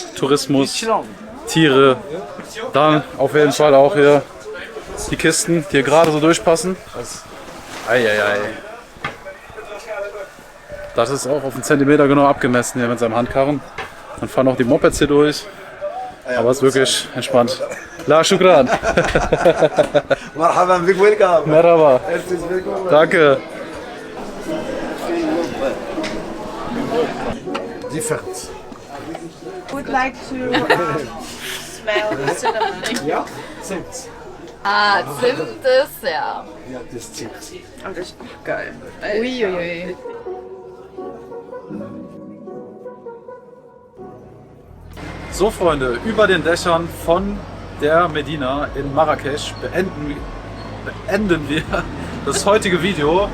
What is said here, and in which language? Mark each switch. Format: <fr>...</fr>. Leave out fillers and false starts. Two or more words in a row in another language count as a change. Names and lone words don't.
<de>Tourismus, Tiere, dann auf jeden Fall auch hier die Kisten, die hier gerade so durchpassen. Eieiei. Das ist auch auf einen Zentimeter genau abgemessen hier mit seinem Handkarren. Dann fahren auch die Mopeds hier durch. Aber es ist wirklich entspannt.</de> <ar>لا شكرا. مرحبا بك ويلكم. Merhaba.</ar> <de>Danke.</de> <en>Different. Would like to smell the cinnamon.</en> <de>Ja, Zimt. Ah, Zimtdessert. Ja, das Zimt. Oh, das ist auch geil. Uiuiui. So Freunde, über den Dächern von der Medina in Marrakesch beenden wir das heutige Video.</de>